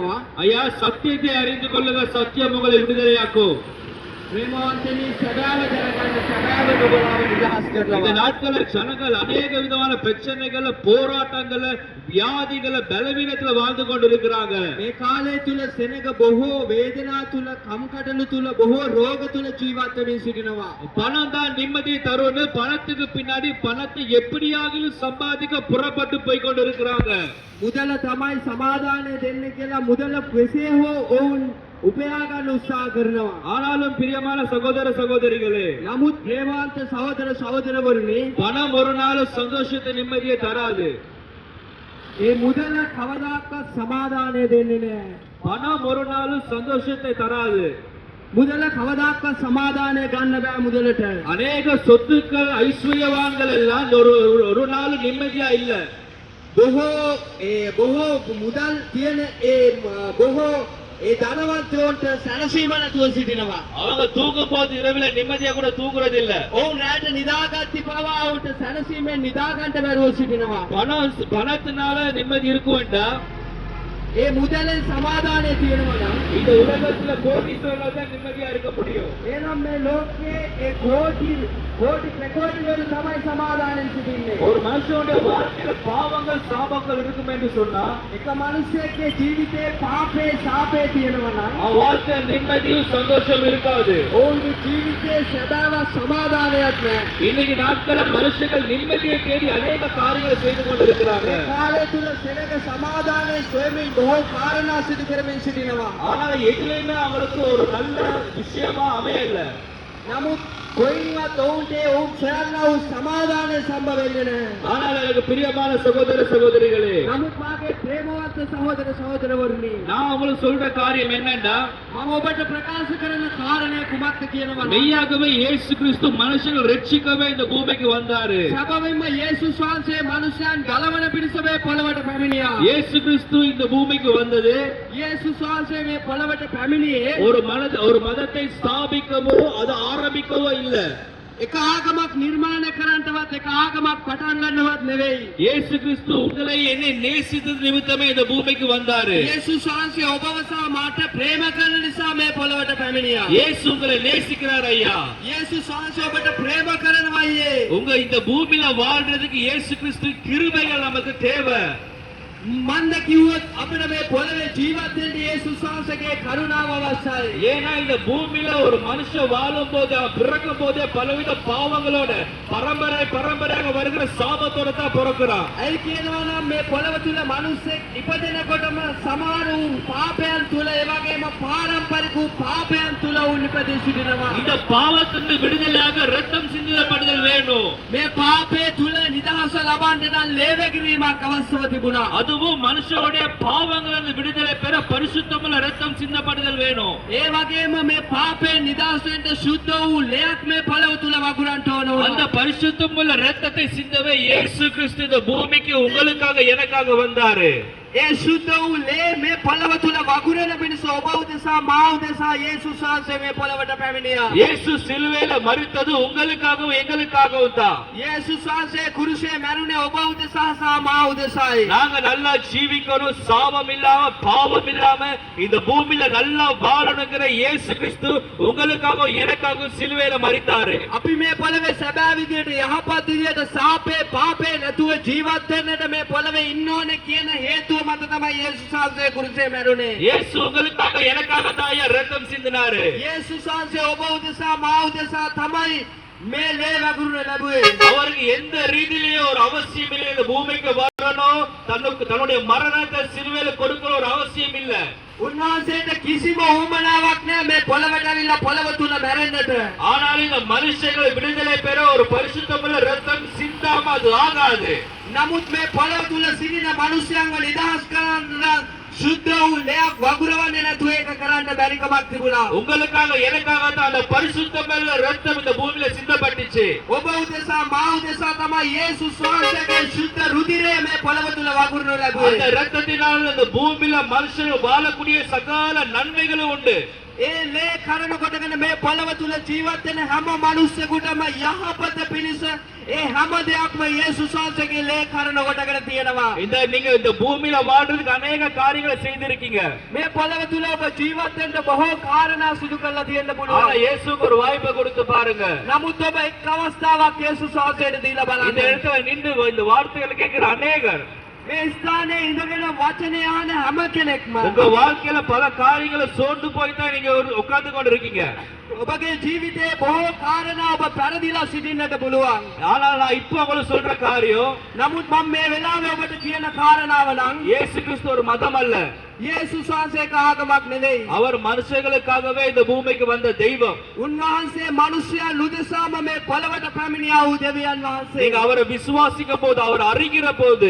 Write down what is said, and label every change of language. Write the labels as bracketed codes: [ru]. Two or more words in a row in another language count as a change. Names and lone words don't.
[si] කියනවා. [ta] ஐயா சத்தியத்தை அறிந்து கொள்ளுங்க, சத்தியம் உங்களை விடுதலையாக்கும். [si] ප්‍රේමවන්තනි සැබෑව දැනගන්න සැබෑව ඔබලාව නිදහස් [ta] இந்த [si] කරනවා. [ta] நாட்கள ஜனங்கள் அநேக விதமான பிரச்சனைகள், போராட்டங்கள், வியாதிகள், பலவீனத்துல வாழ்ந்து கொண்டிருக்கிறாங்க. [si] මේ කාලය තුල සෙනග බොහෝ වේදනා තුල කම්කටොළු තුල බොහෝ රෝග තුල ජීවත් වෙමින් සිටිනවා. [ta] பணம் தான் நிம்மதியை தரும்னு பணத்துக்கு பின்னாடி பணத்தை எப்படியாகிலும் சம்பாதிக்க புறப்பட்டு போய் கொண்டிருக்கிறாங்க. [si] මුදල තමයි සමාදානය දෙන්න කියලා මුදල කෙසේ හෝ ඔවුන් උපයා ගන්න උත්සාහ කරනවා. [ta] ஆனாலும் பிரியமான சகோதர சகோதரிகளே, [si] නමුත් ප්‍රේමවන්ත සහෝදර සහෝදරවරුනි, [ta] பணம் ஒரு நாள் சந்தோஷத்தை நிம்மதியை தராது. [si] මේ මුදල කවදාකවත් සමාදානය දෙන්නේ නැහැ. [ta] பணம் ஒரு நாள் சந்தோஷத்தை தராது. [si] මුදල කවදාකවත් සමාදානය ගන්න බෑ මුදලට. [ta] அநேக சொத்துக்கள், ஐஸ்வர்யவான்கள் எல்லாம் ஒரு நாள் நிம்மதியா இல்ல. [si] බොහෝ මුදල් තියෙන බොහෝ ධනවන්තයන්ට සැනසීම නැතුව සිටිනවා. [ta] அவங்க தூங்கும் போது இரவுல நிம்மதியா கூட தூங்குறது இல்ல. [si] ඔවුන් රැට නිදාගත්ති පවා ඔවුන්ට සැනසීමෙන් නිදා ගන්න බැරුව සිටිනවා. [ta] பணத்தினால நிம்மதி இருக்கும்டா. [si] ඒ මුදලෙන් සමාදානය තියෙනවා නම් [ta] இந்த உலகத்துல கோடீஸ்வரர்கள் தான் நிம்மதியா இருக்க முடியும். [si] එනම් මේ ලෝකයේ ඒ කෝටි ප්‍රකෝටි වල තමයි සමාදානයෙන් සිටින්නේ. [ta] ஒரு மனுஷனுடைய வாழ்க்கையில பாவங்கள், சாபங்கள் இருக்கும் என்று சொன்னா [si] එක මිනිසෙක්ගේ ජීවිතේ පාපේ ශාපේ තියෙනවා නම් [ta] அவன் வாழ்க்கை நிம்மதியும் சந்தோஷம் இருக்காது. [si] ඔවුන්ගේ ජීවිතේ සදාව සමාදානයක් නැහැ. [ta] இன்னைக்கு நாட்கள மனுஷர்கள் நிம்மதியை தேடி அநேக காரியங்களை செய்து கொண்டிருக்கிறாங்க. [si] මේ කාලය තුල සෙනග සමාදානයේ සොයමින් බොහෝ කාරණා සිදු කරමින් සිටිනවා. [ta] ஆனா எதுலையுமே அவங்களுக்கு ஒரு நல்ல விஷயமா அமையல. [si] නමුත් කොයින්වත් ඔවුන්ට ඔවුන් සොයන්නා වූ සමාදානය සම්භව වෙන්නේ නැහැ. [ta] ஆனால் எனக்கு பிரியமான சகோதர சகோதரிகளே, [si] නමුත් මාගේ ප්‍රේමවන්ත සහෝදර සහෝදරවරුනි, [ta] நான் உங்களுக்கு சொல்ற காரியம் என்னன்னா, [si] මම ඔබට ප්‍රකාශ කරන කාරණය කුමක්ද කියනවා නම් [ta] மெய்யாகவே இயேசு கிறிஸ்து மனுஷங்களை ரட்சிக்கவே இந்த பூமிக்கு வந்தாரு. [si] සැබවින්ම යේසුස් වහන්සේ මනුෂ්‍යයන් ගලවන පිණිස මේ පොළවට පැමිණියා. [ta] இயேசு கிறிஸ்து இந்த பூமிக்கு வந்தது [si] යේසුස් වහන්සේ මේ පොළවට පැමිණියේ [ta] ஒரு மதத்தை ஸ்தாபிக்கவோ அது ஆரம்பிக்கவோ இல்ல. [si] එක ආගමක් නිර්මාණය කරන්නවත් එක ආගමක් පටන් ගන්නවත් නෙවෙයි. [ta] இயேசு கிறிஸ்து உங்களை என்னை நேசித்தது நிமித்தமே இந்த பூமிக்கு வந்தாரு. [si] යේසුස් වහන්සේ ඔබව සහ මාට ප්‍රේම කරන නිසා මේ පොළවට පැමිණියා. [ta] இயேசு உங்களை நேசிக்கிறார் ஐயா. [si] යේසුස් වහන්සේ ඔබට ප්‍රේම කරනවා අයියේ. [ta] உங்க இந்த பூமியில வாழ்றதுக்கு இயேசு கிறிஸ்து கிருபைகள் நமக்கு தேவை. [si] මන්ද කිව්වොත් අපිට මේ පොළවේ ජීවත් වෙන්න යේසුස් වහන්සේගේ කරුණාව අවශ්‍යයි. [ta] ஏன்னா இந்த பூமியில ஒரு மனுஷன் வாழும் போது, பிறக்கும் போதே பலவித பாவங்களோட பரம்பரையாக வருகிற சாபத்தோட தான் பிறக்கிறான். [si] ඇයි කියනවා නම් මේ පොළව තුල මිනිස්සෙක් ඉපදෙනකොටම සමහර වූ පාපයන් තුල ඒ වගේම පාරම්පරික වූ පාපයන් තුල වුන් ඉපදී සිටිනවා. [ta] இந்த பாவத்திலிருந்து விடுதலையாக ரத்தம் சிந்தப்படுதல் வேணும். [si] මේ පාපේ තුල නිදහස ලබන්න නම් ලේවැගිරීමක් අවශ්‍යව තිබුණා. [ta] அதுவும் மனுஷனுடைய பாவங்களிலிருந்து விடுதலை பெற பரிசுத்தமுள்ள ரத்தம் சிந்தப்படுதல் வேணும். [si] ඒ වගේම මේ පාපේ නිදහස් වෙන්න සුද්ධ වූ ලේක් මේ පොළව තුල වගුරන්ට ඕන [ta] அந்த [si] වුණා. [ta] பரிசுத்தமுள்ள ரத்தத்தை சிந்தவே இயேசு கிறிஸ்து இந்த பூமிக்கு உங்களுக்காக எனக்காக வந்தாரு. [si] ඒ සුද්ධ වූ ලේ මේ පොළව තුල වගුරන පිණිස ඔබ උදෙසා මා උදෙසා යේසුස් වහන්සේ මේ පොළවට පැමිණියා. [ta] இயேசு சிலுவையில மரித்தது உங்களுக்காகவும் எங்களுக்காகவும் தான். [si] යේසුස් වහන්සේ කුරුසේ මැරුණේ ඔබ උදෙසා සහ මා උදෙසායි. [ta] நாங்க நல்லா ஜீவிக்கணும், சாபம் இல்லாம பாவம் இல்லாம இந்த பூமியில நல்லா வாழணுங்கிற இயேசு கிறிஸ்து உங்களுக்காகவும் எனக்காகவும் சிலுவையில மரித்தாரு. [si] අපි මේ පොළවේ සැබෑ විදියට යහපත් විදියට සාපේ පාපේ නැතුව ජීවත් වෙන්නට මේ පොළවේ ඉන්න ඕනේ කියන හේතුව මත තමයි යේසුස් වහන්සේ කුරුසේ මැරුණේ. [ta] இயேசு உங்களுக்காக எனக்காக தான் ஐயா ரத்தம் சிந்தினாரு. [si] යේසුස් වහන්සේ ඔබ උදෙසා මා උදෙසා තමයි මේ ලේ වගුරුන ලැබුවේ. [ta] அவருக்கு எந்த ரீதியிலேயும் ஒரு அவசியம் இல்லை இந்த பூமிக்கு வரணும், தன்னுடைய மரணத்தை சிலுவையில கொடுக்கிற ஒரு அவசியம் இல்ல. [si] උන්වහන්සේට කිසිම උවමනාවක් නැහැ මේ පොළවට ඇවිල්ලා පොළව තුල මැරෙන්නට. [ta] ஆனால் இந்த மனுஷங்களை விடுதலை பெற ஒரு பரிசுத்தமுள்ள ரத்தம் சிந்தாம அது ஆகாது. [si] නමුත් මේ පොළව තුල සිටින මිනිස්යන්ව නිදහස් කරන්න සුද්ධ වූ ලේක් වගුරවන්නේ නැතුව ඒක කරන්න බැරි කමක් තිබුණා. [ta] உங்களுக்காக எனக்காக தான் அந்த பரிசுத்தமுள்ள ரத்தம் இந்த பூமியில சிந்தப்பட்டுச்சு. [si] ඔබ උදෙසා මා උදෙසා තමයි යේසුස් වහන්සේගේ සුද්ධ රුධිරය මේ පොළව තුල වගුරනු [ta] அந்த [si] ලැබුවේ. [ta] ரத்தத்தினால் இந்த பூமியில மனுஷன் வாழக்கூடிய சகல நன்மைகளும் உண்டு. [si] ඒ ලේ කරන කොටගෙන මේ පොළව තුල ජීවත් වෙන හැම මිනිස්සෙකුටම යහපත පිණිස ඒ හැම දෙයක්ම යේසුස් වහන්සේගේ ලේ කරන කොටගෙන තියෙනවා. [ta] நீங்க இந்த பூமியில வாழ்றதுக்கு அநேக காரியங்களை செய்திருக்கீங்க. [si] මේ පොළව තුල ඔබ ජීවත් වෙන්න බොහෝ කාරණා සිදු කරලා තියෙන්න [ta] ஆனா [si] පුළුවන්. [ta] இயேசுக்கு ஒரு வாய்ப்பை கொடுத்து பாருங்க. [si] නමුත් ඔබ එක් අවස්ථාවක් යේසුස් වහන්සේට දීලා [ta] இந்த [si] බලන්න. [ta] இடத்துல நின்று இந்த வார்த்தைகளை கேட்கிற அநேகர் [si] මේ ස්ථානයේ ඉඳගෙන වචනය අහන හැම කෙනෙක්ම [ta] உங்க வாழ்க்கையில பல காரியங்களை சோர்ந்து போய் தான் நீங்க உட்கார்ந்து கொண்டு இருக்கீங்க. [si] ඔබගේ ජීවිතයේ බොහෝ කාරණා ඔබ පෙරදිලා සිටින්නට පුළුවන්. [ta] ஆனா நான் இப்போ உங்களுக்கு சொல்ற காரியம் [si] නමුත් මම මේ වෙලාවේ ඔබට කියන කාරණාව නම් [ta] இயேசு கிறிஸ்து ஒரு மதம் அல்ல. [si] යේසුස් වහන්සේක ආගමක් නෙවෙයි. [ta] அவர் மனுஷர்களுக்காகவே இந்த பூமிக்கு வந்த தெய்வம். [si] උන්වහන්සේ මිනිසයන් උදෙසාම මේ පොළවට පැමිණියා වූ දෙවියන් වහන්සේ. [ta] நீங்க அவரை விசுவாசிக்கும் போது அவர் அறிகிற போது